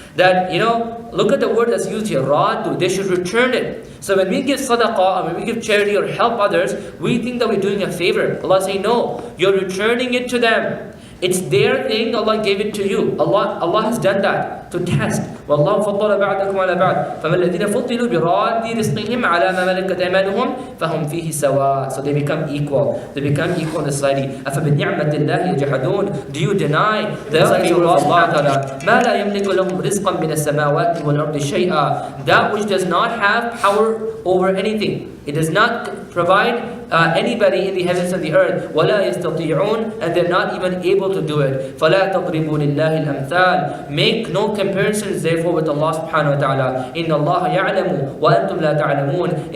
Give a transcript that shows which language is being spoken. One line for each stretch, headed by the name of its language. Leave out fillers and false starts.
English: That, look at the word that's used here, رَادُّ, they should return it. So when we give sadaqah, or when we give charity or help others, we think that we're doing a favor. Allah say, no, you're returning it to them. It's their thing, Allah gave it to you. Allah has done that to test
Arabic: والله فضل بعضكم على بعض فما الذين فضلوا براد رزقهم على ما ملكت أيمانهم فهم فيه سواء.
English: So they become equal. They become equal in the society.
Arabic: أفبنعمة الله يجحدون.
English: Do you deny the favor of Allah Ta'ala?
Arabic: ما لا يملك لهم رزقا من السماوات والأرض شيئا.
English: That which does not have power over anything. It does not provide anybody in the heavens and the earth.
Arabic: وَلَا يَسْتَطِيعُونَ.
English: And they're not even able to do it.
Arabic: فَلَا تَضْرِبُوا لِلَّهِ الْأَمْثَالِ.
English: Make no comparisons therefore with Allah subhanahu wa ta'ala.
Arabic: إِنَّ اللَّهَ يَعْلَمُ وَأَنْتُمْ لَا تَعْلَمُونَ.